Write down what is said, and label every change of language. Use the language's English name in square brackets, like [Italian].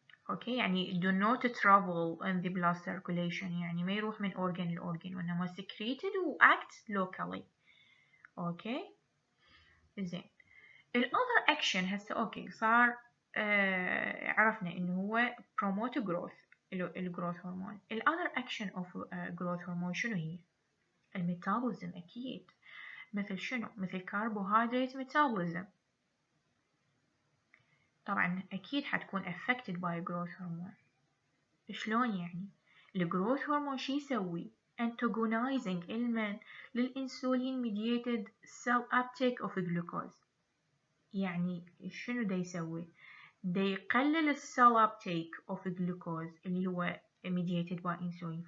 [English] okay يعني do not travel in the blood circulation، [Arabic] يعني ما يروح من organ لorgan، [English] وإنما secreted و act locally. [Arabic] أوكي زين [English] other action [Arabic] هسه أوكي صار عرفنا إنه هو [English] promote growth [Arabic] الجروث هرمون. [English] other action of growth hormone [Arabic] شنو هي؟ [English] الميتابوليزم أكيد. [Arabic] مثل شنو؟ مثل [English] carbohydrate metabolism. [Arabic] طبعا أكيد حتكون [English] affected by growth hormone. [Arabic] شلون يعني؟ الجروث هرمون شي يسوي؟ antagonizing للإنسولين [English] mediated cell uptake of glucose. [Arabic] يعني شنو دا يسوي؟ دا يقلل السيل uptake of glucose اللي هو [English] mediated by insulin.